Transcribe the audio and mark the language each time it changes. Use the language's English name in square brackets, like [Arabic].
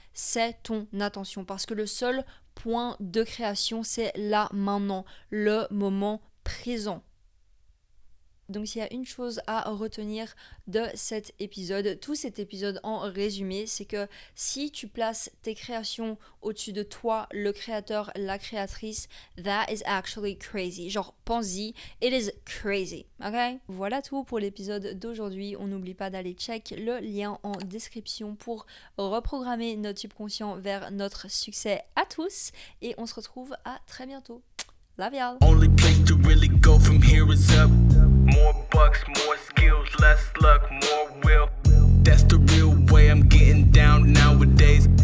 [French] C'est ton attention. Parce que le seul point de création, c'est là, maintenant, le moment présent. Donc s'il y a une chose à retenir de cet épisode, tout cet épisode en résumé, c'est que si tu places tes créations au-dessus de toi, le créateur, la créatrice, [English] that is actually crazy. [French] Genre, pense-y, [English] it is crazy, ok? [French] Voilà tout pour l'épisode d'aujourd'hui. On n'oublie pas d'aller check le lien en description pour reprogrammer notre subconscient vers notre succès à tous. Et on se retrouve à très bientôt. [English] Love y'all. Only place to really go from here is up. More bucks, more skills, less luck, more will. That's the real way I'm getting down nowadays.